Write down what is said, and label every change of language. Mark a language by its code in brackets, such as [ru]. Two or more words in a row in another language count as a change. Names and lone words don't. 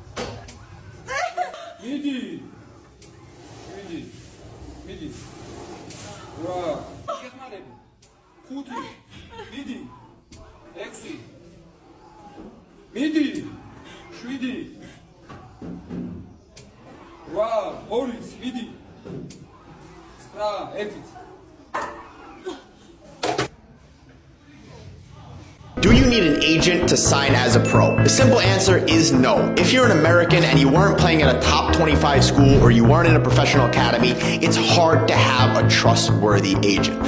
[ka] ვა. გეხმარები. ხუთი. მიდი. ექვსი. მიდი. შვიდი. ვა, ორიც, მიდი. ერთიც. [en] Do you need an agent to sign as a pro? The simple answer is no. If you're an American and you weren't playing at a top 25 school or you weren't in a professional academy, it's hard to have a trustworthy agent.